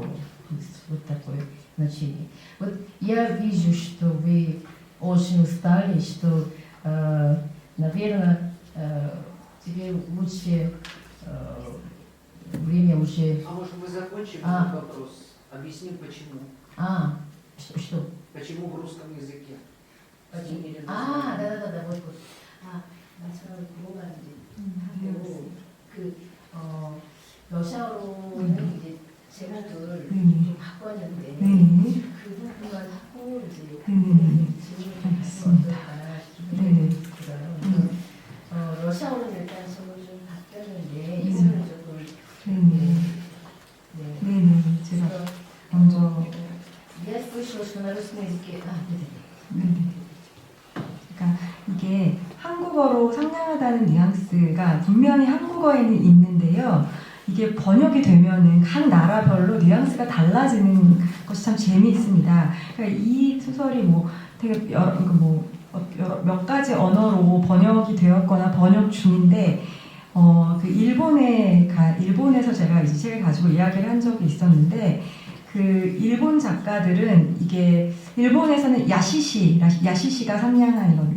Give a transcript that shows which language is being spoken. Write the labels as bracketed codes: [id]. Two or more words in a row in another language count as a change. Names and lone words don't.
[ru] То есть вот такое значение. Вот я вижу, что вы очень устали, что, наверное, тебе лучше время уже... А может мы закончим А. этот вопрос? Объясним почему. Что? Почему в русском языке? Почему? Или да, вот. [ko] 마지막으로 궁금한 게 러시아어로는 이제 제목을 좀 바꿨는데 그 부분만 하고 이제 질문을 하면 어떨까 싶어요. 러시아어로는 일단 제목을 좀 바뀌었는데 이거는 조금 제가 그래서, 먼저 [ru] я слышала, что на русском языке [ko] 그러니까 이게 한국어로 상냥하다는 뉘앙스가 분명히 한국어에는 있는데요. 이게 번역이 되면은 각 나라별로 뉘앙스가 달라지는 것이 참 재미있습니다. 그러니까 이 소설이 뭐 되게 몇 가지 언어로 번역이 되었거나 번역 중인데 그 일본에서 제가 이 책을 가지고 이야기를 한 적이 있었는데 그 일본 작가들은 이게 일본에서는 야시시가 상냥한이거든요.